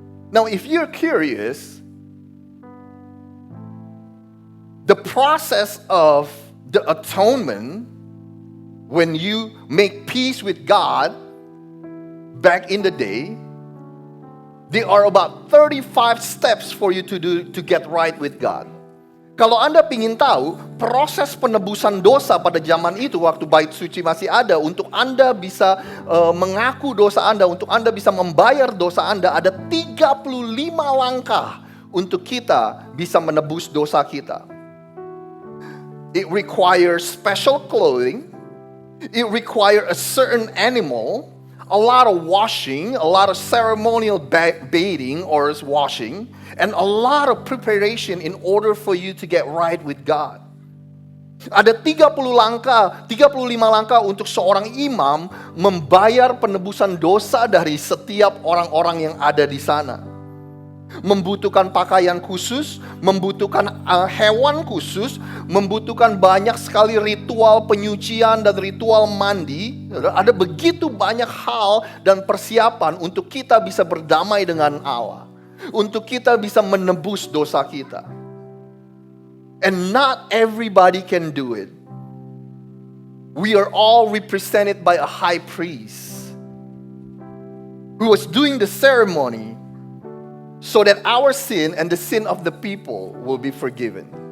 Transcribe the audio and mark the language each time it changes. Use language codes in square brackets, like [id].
[en] Now, if you're curious, the process of the atonement, when you make peace with God, back in the day, there are about 35 steps for you to do to get right with God. [id] Kalau Anda ingin tahu proses penebusan dosa pada zaman itu, waktu bait suci masih ada, untuk Anda bisa mengaku dosa Anda, untuk Anda bisa membayar dosa Anda, ada 35 langkah untuk kita bisa menebus dosa kita. [en] It requires special clothing. It requires a certain animal, a lot of washing, a lot of ceremonial bathing or washing, and a lot of preparation in order for you to get right with God. [id] Ada 35 langkah untuk seorang imam membayar penebusan dosa dari setiap orang-orang yang ada di sana. Membutuhkan pakaian khusus, membutuhkan hewan khusus, membutuhkan banyak sekali ritual penyucian dan ritual mandi. Ada begitu banyak hal dan persiapan untuk kita bisa berdamai dengan Allah, untuk kita bisa menebus dosa kita. [en] And not everybody can do it. We are all represented by a high priest who was doing the ceremony so that our sin and the sin of the people will be forgiven.